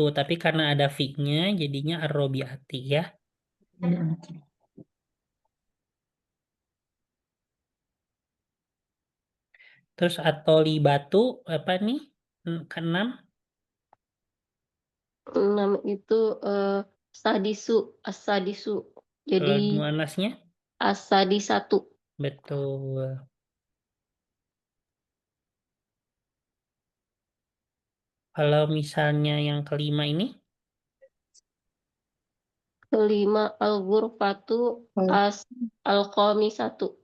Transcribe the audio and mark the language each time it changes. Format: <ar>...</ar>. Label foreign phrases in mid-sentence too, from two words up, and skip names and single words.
<id>Tapi karena ada fi-nya, jadinya ar-robi'ati ya. Terus at-tolibatu apa nih? Keenam, Enam itu eh, sadisu. As-sadisu. Jadi kalau muannasnya, as-sadisatu. betul. Kalau misalnya yang kelima ini, Kelima</id> <ar>al-ghurfatu as al-khamisatu.</ar>